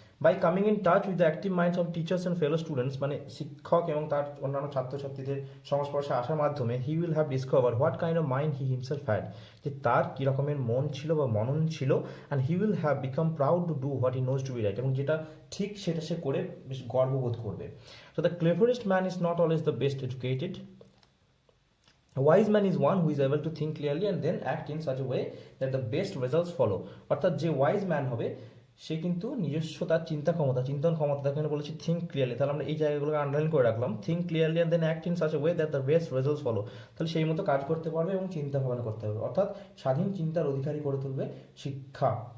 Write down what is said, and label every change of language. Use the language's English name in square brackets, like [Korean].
[English] by coming in touch with the active minds of teachers and fellow students, [Bangla] মানে শিক্ষক এবং তার অন্যান্য ছাত্রছাত্রীদের সংস্পর্শে আসার মাধ্যমে [English] he will have discover what kind of mind he himself had, [Bangla] যে তার কী রকমের মন ছিল বা মনন ছিল। [English] and he will have become proud to do what he knows to be right, [Bangla] এবং যেটা ঠিক সেটা সে করে বেশ গর্ববোধ করবে। [English] So the cleverest man is not always the best educated. A wise man is one who is able to think clearly and then act in such a way that the best results follow. [Bangla] অর্থাৎ যে wise man হবে সে কিন্তু নিজস্ব তার চিন্তন ক্ষমতা এখানে বলেছি [English] think clearly, [Bangla] তাহলে আমরা এই জায়গাগুলোকে আন্ডারলাইন করে রাখলাম। [English] Think clearly and then act in such a way that the best results follow. [Bangla] তাহলে সেই মতো কাজ করতে পারবে এবং চিন্তা ভাবনা করতে হবে, অর্থাৎ স্বাধীন চিন্তার অধিকারী করে তুলবে শিক্ষা।